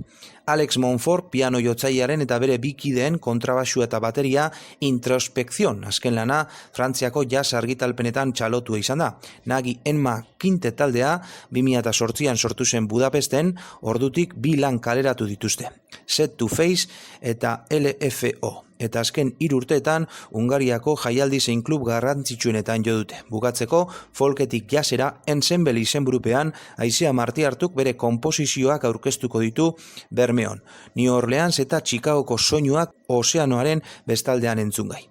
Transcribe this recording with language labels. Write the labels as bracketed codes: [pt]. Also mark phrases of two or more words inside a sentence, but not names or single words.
[eu] Alex Monfort, piano jotzailearen eta bere 2 kideen kontrabaxua eta bateria Introspekzion, azken lana Frantziako jazz argitalpenetan txalotua izan da. Nagy Emma Quintet taldea 2008an sortu zen Budapesten, ordutik 2 lan kaleratu dituzte. Set to Face eta LFO. Eta azken 3 urteetan Hungariako jaialdi zein klub garrantzitsuenetan jo dute. Bukatzeko, folketik jazzera Ensemble izenburupean Aizea Martiartuk bere konposizioak aurkeztuko ditu Bermeon. New Orleans eta Chicagoko soinuak ozeanoaren bestaldean entzungai.